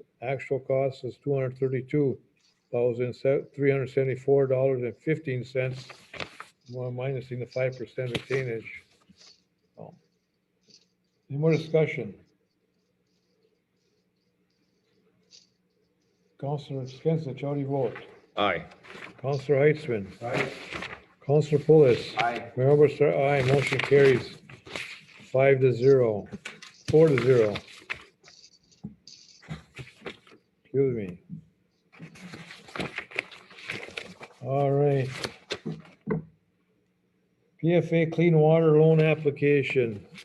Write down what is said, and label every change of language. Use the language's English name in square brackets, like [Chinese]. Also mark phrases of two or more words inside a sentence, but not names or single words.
[English] Actual cost is $232,374.15. More minusing the 5% retainage. Any more discussion? Counselor Skinsich, how do you vote? Aye. Counselor Heitzman. Aye. Counselor Pulis. Aye. Mayor Oberstar, aye. Motion carries 5-0, 4-0. Excuse me. All right. PFA clean water loan application.